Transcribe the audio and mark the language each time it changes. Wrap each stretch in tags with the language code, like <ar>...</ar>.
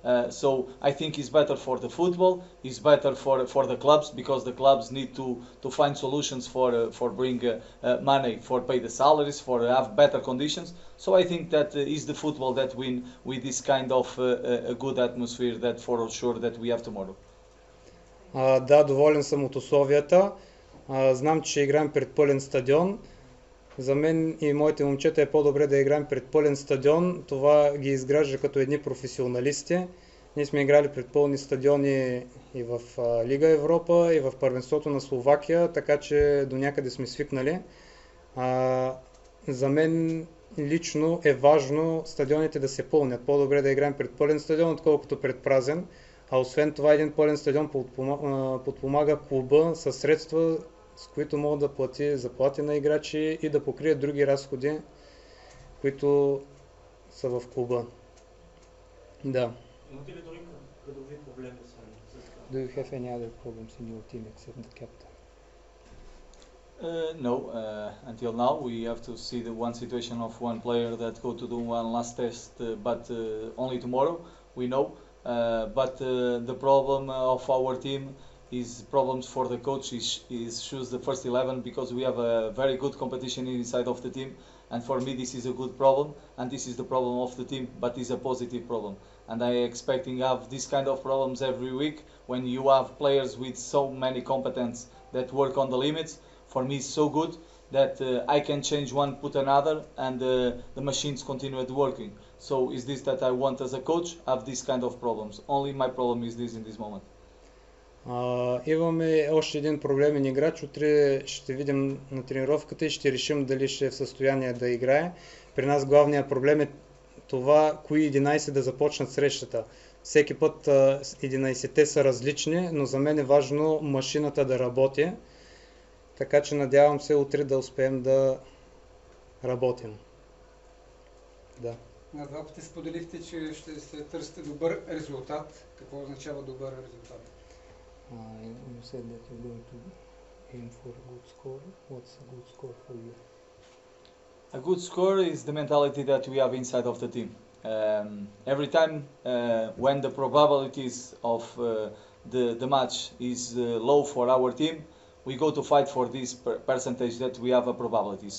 <en>So I think it's better for the football, it's better for the clubs, because the clubs need to find solutions for bring money, for pay the salaries, for have better conditions. So I think that is the football that win with this kind of a good atmosphere that for sure that we have tomorrow.</en> <bg>Да, доволен съм от условията. Знам, че играем пред пълен стадион. За мен и моите момчета е по-добре да играем пред пълен стадион. Това ги изгражда като едни професионалисти. Ние сме играли пред пълни стадиони и в Лига Европа, и в първенството на Словакия, така че до някъде сме свикнали. За мен лично е важно стадионите да се пълнят. По-добре да играем пред пълен стадион, отколкото пред празен. А освен това, един пълен стадион подпомага клуба със средства, с които могат да плати заплати на играчи и да покрие други разходи, които са в клуба. Да. Имате ли други кадрови проблеми с</bg> <en>Do you have any other problems in your team except the captain? No, until now we have to see the one situation of one player that go to do one last test, but only tomorrow, we know. But the problem of our team is problems for the coach is choose the first 11, because we have a very good competition inside of the team, and for me this is a good problem, and this is the problem of the team, but it's a positive problem, and I expecting have this kind of problems every week when you have players with so many competence that work on the limits. For me it's so good that I can change one, put another, and the machines continue working. So is this that I want as a coach? Have this kind of problems. Only my problem is this in this moment.</en> <bg>Имаме още един проблемен играч. Утре ще видим на тренировката и ще решим дали ще е в състояние да играе. При нас главният проблем е това, кои 11 да започнат срещата. Всеки път 11-те са различни, но за мен е важно машината да работи. Така че надявам се утре да успеем да работим. Да. На два пъти споделихте, че ще се търсите добър резултат. Какво означава добър резултат?</bg> <en>You said that you're going to aim for a good score? What's a good score for you? A good score is the mentality that we have inside of the team. Every time when the probabilities of the match is low for our team, we go to fight for this percentage that we have a probability.</en>